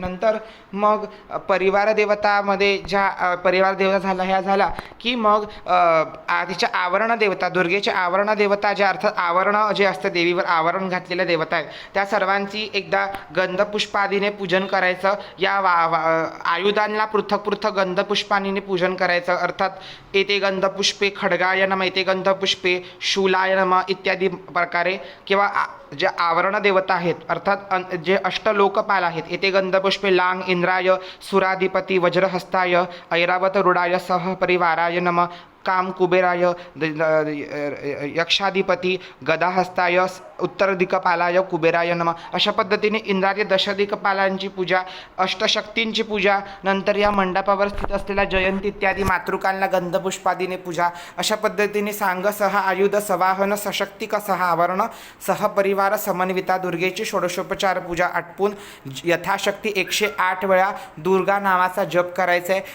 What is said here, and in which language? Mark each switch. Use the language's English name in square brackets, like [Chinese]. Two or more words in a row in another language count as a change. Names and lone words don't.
[Marathi] नंतर मग परिवार देवतामध्ये ज्या परिवार देवता झाला की मग तिच्या आवरण देवता, दुर्गेच्या आवरण देवता ज्या, अर्थात आवरण जे असतं देवीवर आवरण घातलेल्या देवता आहेत, त्या सर्वांची एकदा गंधपुष्पादीने पूजन करायचं. या आयुधांना पृथक गंधपुष्पादीने पूजन करायचं. [Sanskrit] अर्थात येते गंधपुष्पे खड्गाय नम, येते गंधपुष्पे शूलाय नम [Marathi] इत्यादी प्रकारे, किंवा जे आवरण देवता आहेत अर्थात जे अष्टलोकपाल आहेत, [Sanskrit] येते गंधपुष्पे लांग इंद्राय, सुराधिपती वज्रहस्ताय, ऐरावत रुडाय सहपरिवाराय नम, काम कुबेराय, यक्षाधिपती गदाहस्ताय, उत्तर दिक्पालाय कुबेराय नम. [Marathi] अशा पद्धतीने इंद्रादी दशदिक्पालांची पूजा, अष्टशक्तींची पूजा, नंतर या मंडपावर स्थित असलेल्या जयंती इत्यादी मातृकांना गंधपुष्पादीने पूजा. अशा पद्धतीने सांगसह आयुध सवाहन सशक्तिकसह आवरण सहपरिवार समन्विता दुर्गेची षोडशोपचार पूजा आटपून यथाशक्ती 108 वेळा दुर्गा नावाचा जप करायचा आहे.